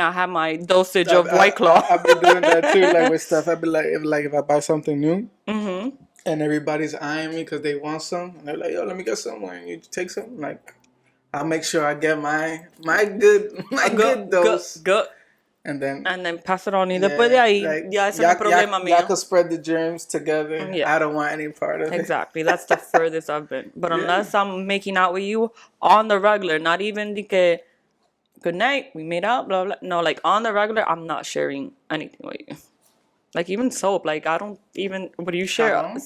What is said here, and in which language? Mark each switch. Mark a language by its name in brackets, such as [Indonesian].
[English] I have my dosage of White Claw. I've been doing that too, like with stuff. I'd be like, if I buy something new, and everybody's eyeing me because they want some, and they're like, "Yo, let me get some," and you take some. Like, I'll make sure I get my good dose. Go. And then pass it on. [Spanish] Y después de ahí, ya ese no es problema mío. [English] Y'all could spread the germs together. Yeah. I don't want any part of it. Exactly. That's the furthest I've been. But unless I'm making out with you on the regular, not even the que, good night, we made out, blah, blah. No, like on the regular, I'm not sharing anything with you. Like even soap, like I don't even, what do you share?